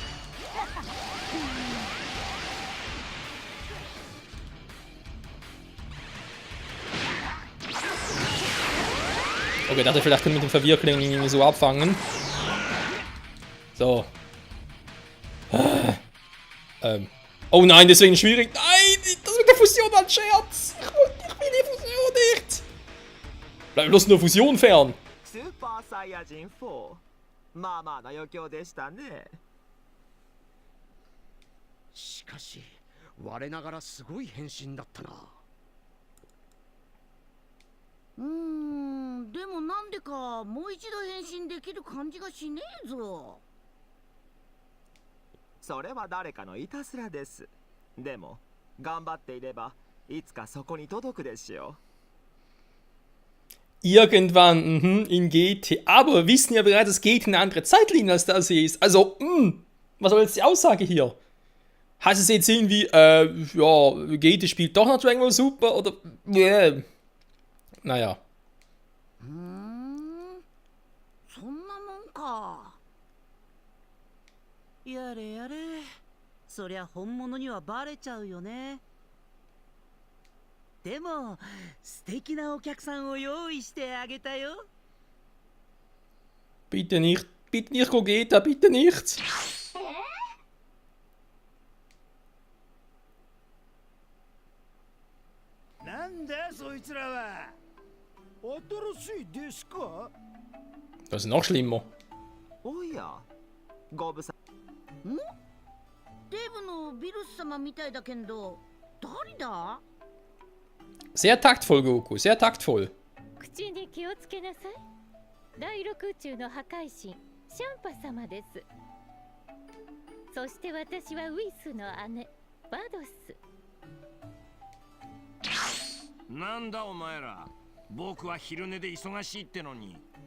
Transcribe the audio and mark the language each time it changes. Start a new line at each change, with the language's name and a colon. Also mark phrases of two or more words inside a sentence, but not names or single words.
German: Okay, dachte vielleicht können wir mit dem Verwirrklingen irgendwie so abfangen. So. Oh nein, deswegen schwierig. Nein, das mit der Fusion war ein Scherz. Ich will die Fusion nicht. Bleib bloß nur Fusion fern.
Japanese: スーパーサイヤ人4まあまあな余興でしたね。しかし我ながらすごい変身だったな。でもなんでかもう一度変身できる感じがしねえぞ。それは誰かのいたずらです。でも頑張っていればいつかそこに届くでしょう。
German: Irgendwann, in GT. Aber wir wissen ja bereits, dass GT eine andere Zeitlinie als das hier ist. Also, was soll jetzt die Aussage hier? Heißt es jetzt irgendwie, ja, GT spielt doch noch Dragon Ball Super oder, naja.
Japanese: そんなもんか。やれやれ。そりゃ本物にはバレちゃうよね。でも素敵なお客さんを用意してあげたよ。
German: Bitte nicht, Gogeta, bitte nicht.
Japanese: なんだそいつらは。新しい弟子か。
German: Das ist noch schlimmer.
Japanese: おや、ご無沙汰。デブのビルス様みたいだけど、誰だ？
German: Sehr taktvoll, Goku, sehr taktvoll.
Japanese: 口に気をつけなさい。第六宇宙の破壊神シャンパ様です。そして私はウィスの姉バドス。なんだお前ら、僕は昼寝で忙しいってのに。